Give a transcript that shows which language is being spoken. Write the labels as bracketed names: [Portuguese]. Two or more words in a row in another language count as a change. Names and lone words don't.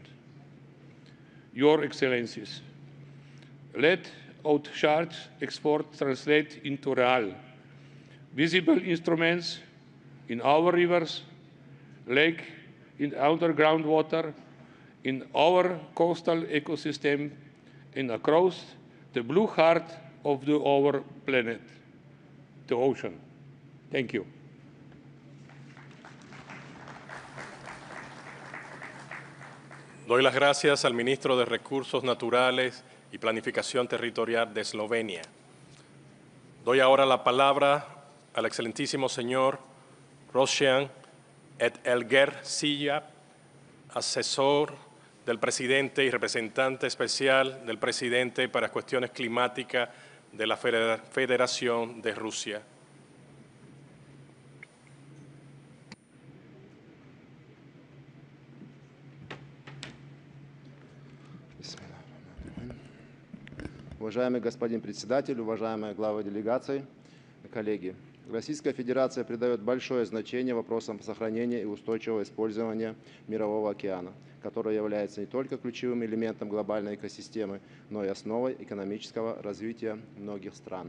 [English] Your Excellencies, let out charts export translate into real, visible instruments in our rivers, lake, in underground water, in our coastal ecosystem, and across the blue heart of our planet, the ocean. Thank you. [Spanish] Doy las gracias al Ministro de Recursos Naturales y Planificación Territorial de Eslovenia. Doy ahora la palabra al excelentísimo señor Roshan Elger Silla, asesor del presidente y representante especial del presidente para cuestiones climáticas de la Federación de Rusia. [Russian] Уважаемый господин председатель, уважаемые главы делегаций, коллеги, Российская Федерация придает большое значение вопросам сохранения и устойчивого использования Мирового океана, который является не только ключевым элементом глобальной экосистемы, но и основой экономического развития многих стран.